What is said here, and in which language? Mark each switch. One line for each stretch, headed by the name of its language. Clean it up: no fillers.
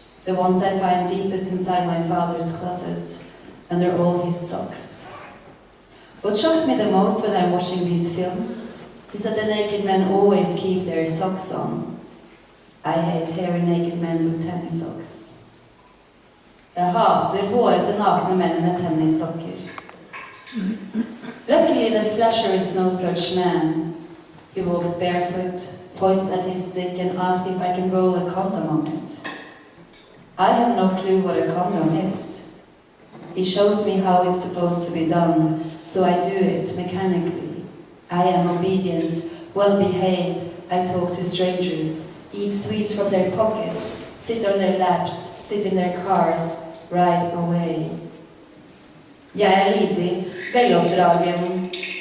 English: The ones I find deepest inside my father's closet, under all his socks. What shocks me the most when I'm watching these films is that the naked men always keep their socks on. I hate hairy naked men with tennis socks.
Norwegian: Jeg hater hårete nakne menn med tennissokker.
English: Luckily the flasher is no such man. He walks barefoot, points at his dick and asks if I can roll a condom on it. I have no clue what a condom is. He shows me how it's supposed to be done, so I do it mechanically. I am obedient, well-behaved, I talk to strangers, eat sweets from their pockets, sit on their laps, sit in their cars, ride away.
Norwegian: Jeg lydig, veloppdragen.